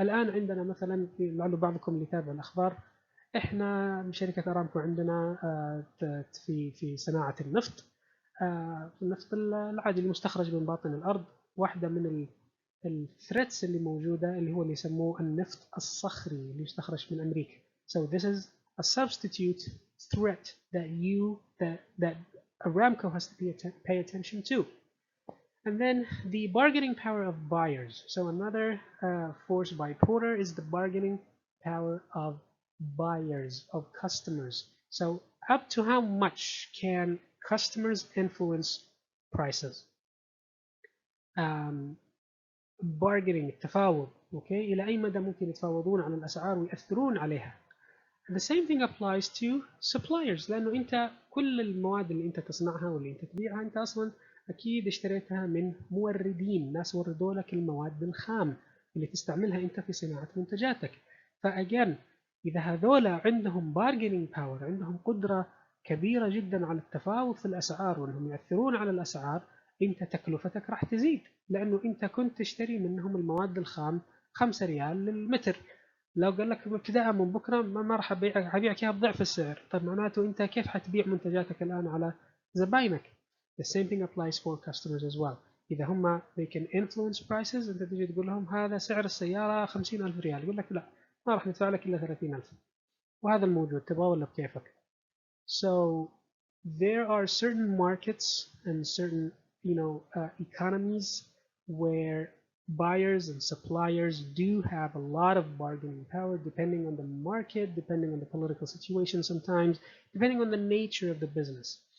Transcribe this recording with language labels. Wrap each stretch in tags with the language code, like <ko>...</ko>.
<ar>الآن عندنا مثلا لعل بعضكم اللي يتابع الأخبار، إحنا شركة أرامكو عندنا في صناعة النفط، النفط العادي المستخرج من باطن الأرض. واحدة من الثريتس اللي موجودة اللي هو اللي يسموه النفط الصخري اللي يستخرج من أمريكا.</ar> <en>So this is a substitute threat that Aramco has to pay attention to. And then the bargaining power of buyers. So another force by Porter is the bargaining power of buyers, of customers. So up to how much can customers influence prices?</en> <ar>Bargaining التفاوض.</ar> <en>Okay.</en> <ar>إلى أي مدى ممكن يتفاوضون على الأسعار ويأثرون عليها؟</ar> <en>The same thing applies to suppliers،</en> <ar>لأنه أنت كل المواد اللي أنت تصنعها واللي أنت تبيعها أنت أصلا أكيد اشتريتها من موردين، ناس وردوا لك المواد الخام اللي تستعملها أنت في صناعة منتجاتك. فأجان إذا هذولا عندهم bargaining power، عندهم قدرة كبيرة جدا على التفاوض في الأسعار وأنهم يأثرون على الأسعار، أنت تكلفتك راح تزيد، لأنه أنت كنت تشتري منهم المواد الخام 5 ريال للمتر، لو قال لك ابتداء من بكره ما راح ابيعك اياها بضعف السعر، طيب معناته انت كيف حتبيع منتجاتك الان على زباينك؟</ar> <en>The same thing applies for customers as well.</en> <ar>اذا هم</ar> <en>they can influence prices،</en> <ar>انت تجي تقول لهم هذا سعر السياره 50,000 ريال، يقول لك لا ما راح ندفع لك الا 30,000، وهذا الموجود تبغى ولا بكيفك.</ar> <en>So there are certain markets and certain economies where buyers and suppliers do have a lot of bargaining power, depending on the market, depending on the political situation sometimes, depending on the nature of the business.</en>